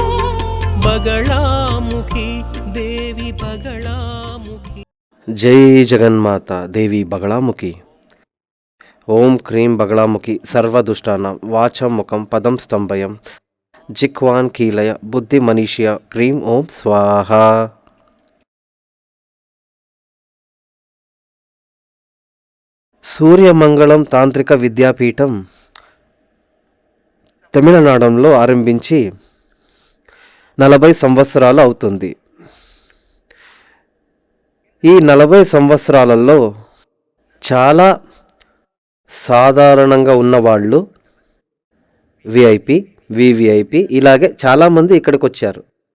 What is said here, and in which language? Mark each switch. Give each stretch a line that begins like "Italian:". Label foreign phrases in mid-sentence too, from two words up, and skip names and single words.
Sanskrit: बगलामुखी देवी बगलामुखी। जय जगन्माता देवी बगलामुखी। ओम क्रीं बगलामुखी सर्वदुष्टानां वाचं मुखं पदं स्तंभयं जिह्वान् कीलय बुद्धिमनीषय क्रीं ओम स्वाहा।
Telugu: సూర్యమంగళం తాంత్రిక విద్యాపీఠం తమిళనాడులో ఆరంభించి 40 సంవత్సరాలు అవుతుంది. ఈ 40 సంవత్సరాలలో చాలా సాధారణంగా ఉన్నవాళ్ళు విఐపి, వివిఐపి ఇలాగే చాలామంది ఇక్కడికి వచ్చారు.